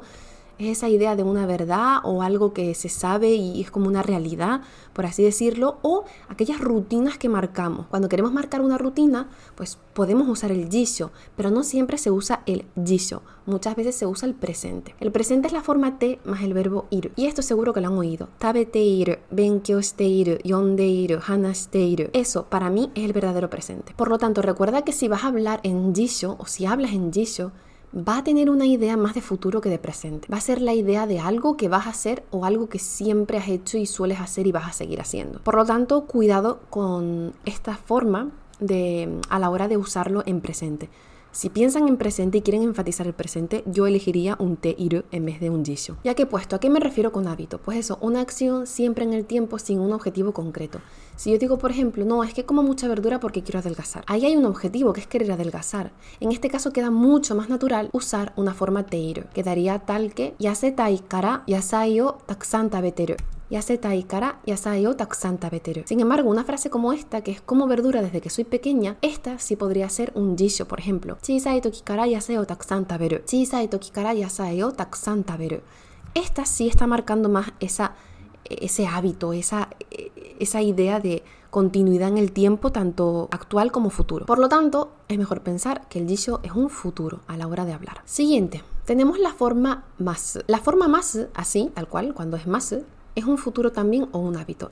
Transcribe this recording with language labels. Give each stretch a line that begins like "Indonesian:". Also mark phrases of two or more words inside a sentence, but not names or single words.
Spanish: Es esa idea de una verdad o algo que se sabe y es como una realidad, por así decirlo, o aquellas rutinas que marcamos. Cuando queremos marcar una rutina, pues podemos usar el jisho, pero no siempre se usa el jisho. Muchas veces se usa el presente. El presente es la forma te más el verbo iru. Y esto seguro que lo han oído.
Japanese: 食べている、勉強している, 読んでいる、話している.
Spanish: Eso para mí es el verdadero presente. Por lo tanto, recuerda que si vas a hablar en jisho o si hablas en jisho, va a tener una idea más de futuro que de presente. Va a ser la idea de algo que vas a hacer o algo que siempre has hecho y sueles hacer y vas a seguir haciendo. Por lo tanto, cuidado con esta forma a la hora de usarlo en presente. Si piensan en presente y quieren enfatizar el presente, yo elegiría un
Japanese: ている
Spanish: en vez de un jisho. Ya que he puesto, ¿a qué me refiero con hábito? Pues eso, una acción siempre en el tiempo sin un objetivo concreto. Si yo digo, por ejemplo, no, es que como mucha verdura porque quiero adelgazar. Ahí hay un objetivo que es querer adelgazar. En este caso queda mucho más natural usar una forma
Japanese: ている.
Spanish: Quedaría tal que
Japanese: 痩せたいから野菜をたくさん食べてる. 痩せたいから野菜をたくさん食べてる.
Spanish: Sin embargo, una frase como esta, que es como verdura desde que soy pequeña, esta sí podría ser un jisho, por ejemplo.
Japanese: 小さい時から野菜をたくさん食べる。小さい時から野菜をたくさん食べる.
Spanish: Esta sí está marcando más ese hábito, esa idea de continuidad en el tiempo, tanto actual como futuro. Por lo tanto, es mejor pensar que el jisho es un futuro a la hora de hablar. Siguiente, tenemos la forma masu. La forma masu, así, tal cual, cuando es masu, es un futuro también o un hábito.